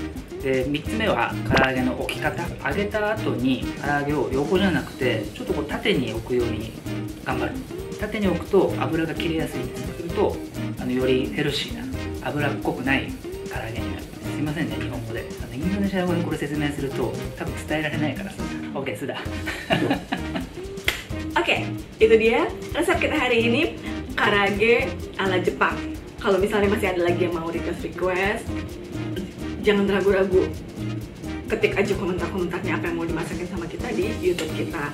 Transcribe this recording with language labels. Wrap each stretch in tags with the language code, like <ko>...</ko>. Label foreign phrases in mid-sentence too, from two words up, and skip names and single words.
<ja>で3つ目は唐揚げの置き方。揚げた後に唐揚げを横じゃなくてちょっとこう縦に置くように頑張る。縦に置くと油が切れやすいんです。するとよりヘルシーな油っこくない唐揚げになる。すいませんね、日本語で。インドネシア語でこれ説明すると多分伝えられないからさ。</ja> <id>OK, sudah. Oke, itu dia resep kita hari ini, karaage ala Jepang. Kalau misalnya masih ada lagi yang mau request, jangan ragu-ragu, ketik aja komentar-komentarnya apa yang mau dimasakin sama kita di YouTube kita.</id>